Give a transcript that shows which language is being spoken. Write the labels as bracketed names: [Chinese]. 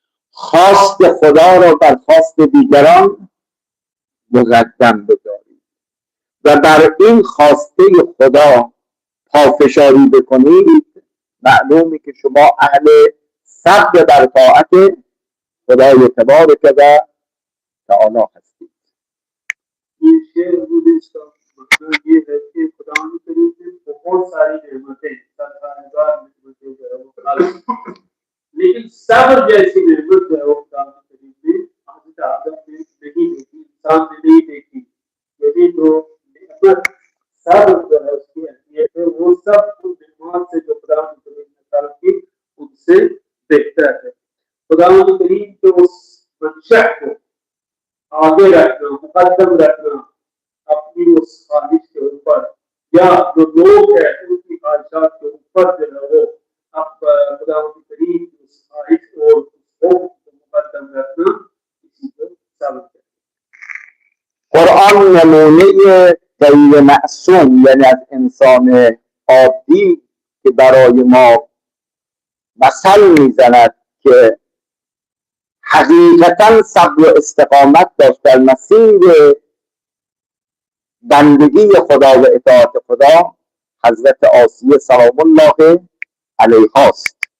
[Persian] خواست خدا را بر خواست دیگران مقدم بدارید و بر این خواسته خدا پافشاری بکنید، معلومه که شما اهل صبر بر طاعت خدای تبارک و تعالی هستید. [Urdu] یہ شعر اس کا مطلب یہ ہے کہ خدا کریم نے بہت ساری نعمتیں، ہزار نعمتیں جو ہے وہ خالق، لیکن صبر جیسی نعمت جو ہے وہ خدا کریم نے حضرت آدم نے نہیں دیکھی، انسان نے نہیں دیکھی. یعنی جو نعمت صبر جو ہے اس کی اہمیت ہے، وہ سب ان نعمات سے جو خدا کریم نے خلق کی ان سے بہتر ہے. خدا کریم کے اس منشأ کو آگے رکھنا، مقدم رکھنا اپنی اس خواہش کے اوپر، یا جو لوگ ہیں ان کی خواہشات کے اوپر جو ہے وہ اب خدا کریم کی اس خواہش کو مقدم رکھنا، اسی کو صبر ہے. [Persian] قرآن نمونه غیر معصوم، یعنی از انسان عادی که برای ما مثل میزند که حقیقتا صبر و استقامت داشت در مسیر بندگی خدا و اطاعت خدا، حضرت آسیه سلام الله علیها است.